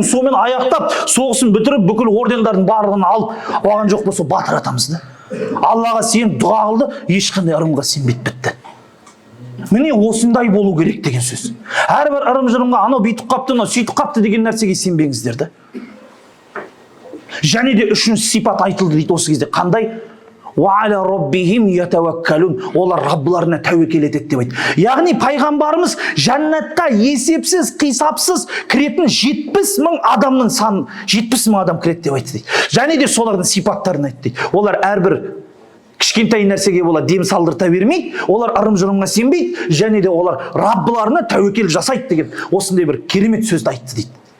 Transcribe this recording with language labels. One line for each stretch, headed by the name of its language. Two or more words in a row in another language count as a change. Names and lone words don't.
Kazakh: Сонымен аяқтап, соғысын бітіріп, бүкіл ордендардың барлығын алып, оған жоқ болса батыр атамыз да. Аллаға сеніп дұға қылды, ешқандай ырымға сенбейді бітті. Міне осындай болу керек деген сөз. Әрбір ырым-жырымға анау бүйтіп қапты, мынау сөйтіп қапты деген нәрсеге сенбеңіздер да. Және де үшінші сипат айтылды дейді осы кезде. Қандай?
Arabic: وَعَلَى رَبِّهِمْ يَتَوَكَّلُونَ.
Kazakh: Олар Раббыларына тәуекел етеді деп айтты. Яғни пайғамбарымыз жәннатқа есепсіз, қисапсыз кіретін 70 мың адамның санын, 70 мың адам кіреді деп айтты дейді. Және де солардың сипаттарын айтты дейді. Олар әрбір кішкентай нәрсеге бола дем салдырта бермейді, олар ырым-жырымға сенбейді, және де олар Раббыларына тәуекел жасайды деген осындай бір керемет сөзді айтты дейді.